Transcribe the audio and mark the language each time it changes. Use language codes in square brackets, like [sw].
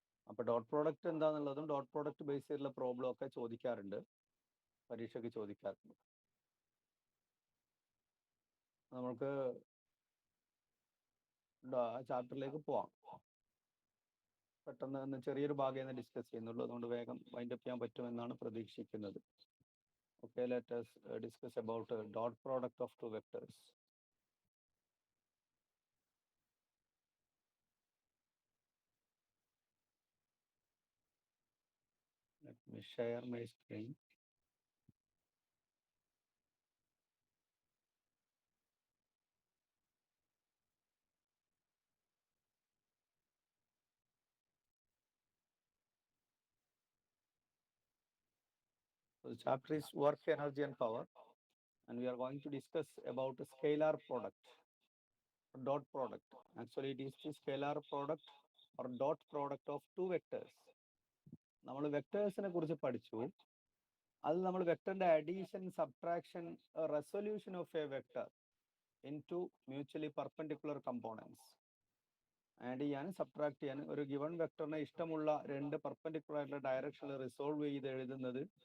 [ml] അപ്പോൾ dot product എന്താണെന്നുള്ളതും dot product base ചെയ്തിട്ടുള്ള problem ഒക്കെ ചോദിക്കാറുണ്ട്, പരീക്ഷയ്ക്ക് ചോദിക്കാറുണ്ട്. നമുക്ക് ചാപ്റ്ററിലേക്ക് പോവാം. പെട്ടെന്ന് ചെറിയൊരു ഭാഗം ഡിസ്കസ് ചെയ്യുന്നുള്ളൂ, അതുകൊണ്ട് വേഗം വൈൻഡപ്പ് ചെയ്യാൻ പറ്റുമെന്നാണ് പ്രതീക്ഷിക്കുന്നത്. [en] Okay, let us discuss about dot product of two vectors. Let me share my screen. So the chapter is work, energy and power, and we are going to discuss about a scalar product, dot product. Actually, it is the scalar product or dot product of two vectors. [ml] നമ്മൾ വെക്ടേഴ്സിനെ കുറിച്ച് പഠിച്ചു. അത് നമ്മൾ വെക്ടറിന്റെ addition, subtraction, [en] Resolution of a vector in two mutually perpendicular components. [ml] Add ചെയ്യാനും subtract ചെയ്യാനും ഒരു given വെക്ടറിനെ ഇഷ്ടമുള്ള രണ്ട് പെർപെൻഡിക്കുലർ ആയിട്ടുള്ള ഡയറക്ഷനിൽ റിസോൾവ് ചെയ്ത് എഴുതുന്നത്.